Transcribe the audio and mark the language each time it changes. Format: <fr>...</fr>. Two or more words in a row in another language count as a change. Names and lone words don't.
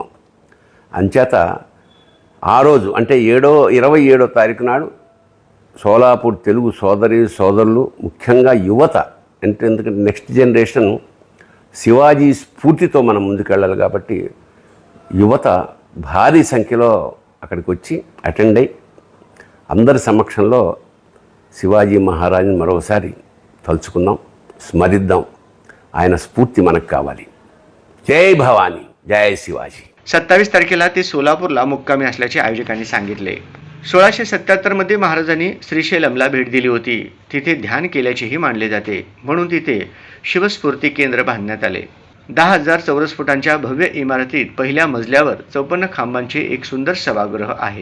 <te>అంచేత ఆ రోజు అంటే 27వ తారీఖు నాడు సోలాపూర్ తెలుగు సోదరులు ముఖ్యంగా యువత ఎందుకంటే</te> <en>next generation</en> <te>శివాజీ స్ఫూర్తితో మనం ముందుకెళ్ళాలి కాబట్టి యువత భారీ సంఖ్యలో అక్కడికి వచ్చి అటెండ్ అయ్యి అందరి సమక్షంలో శివాజీ మహారాజుని మరోసారి తలుచుకుందాం, స్మరిద్దాం. ఆయన స్ఫూర్తి మనకు కావాలి. జై భవానీ, జై शिवाजी.</te> <mr>27 तारखेला ते सोलापूरला मुक्कामी असल्याचे आयोजकांनी सांगितले. 1677 मध्ये महाराजांनी श्रीशैलमला भेट दिली होती. तिथे ध्यान केल्याचेही मानले जाते. म्हणून तिथे शिवस्फूर्ती केंद्र बांधण्यात आले. 10,000 चौरस फुटांच्या भव्य इमारतीत पहिल्या मजल्यावर 54 खांबांचे एक सुंदर सभागृह आहे.</mr>